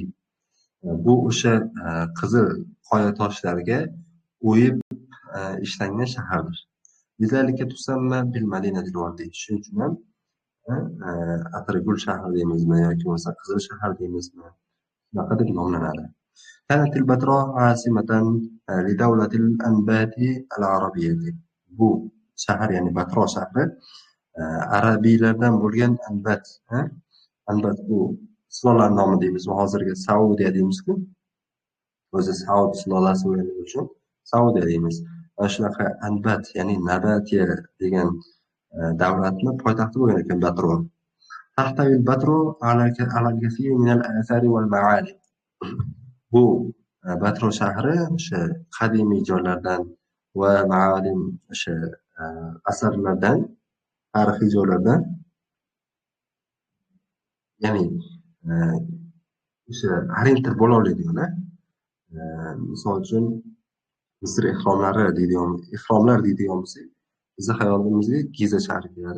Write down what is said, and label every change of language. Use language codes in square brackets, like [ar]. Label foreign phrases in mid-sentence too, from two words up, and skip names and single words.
[uz] Bu o'sha qizil qoya toshlarga o'yib ishlangan shahardir. [ar] لذلك تسمى بالمدينة الوردية. [uz] Shuning uchun ham Atirgul shahri deymizmi yoki bo'lmasa Qizil shahar deymizmi, shunaqa deb nomlanadi. [ar] كانت البتراء عاصمة لدولة الأنبات العربية. [uz] Bu shahar, ya'ni Batro shahri arabiylardan bo'lgan Anbat bu sulolalar nomi deymiz. Hozirgi Saudiya deymiz-ku. O'zi Saud sulolasi bo'lgani uchun Saudiya deymiz. Mana shunaqa Anbat, ya'ni Nabatiya degan davlatni poytaxti bo'lgan ekan Batro. [ar] تحتوي البتراء على الكثير من الآثار والمعالم. [uz] Bu Batro shahri o'sha qadimiy joylardan va ma'alim o'sha asarlardan, tarixiy joylardan, ya'ni o'sha orientir bo'la oladigan, misol uchun Misr ehromlar deydigan bo'lsak, bizni xayolimizga Giza shahri keladi.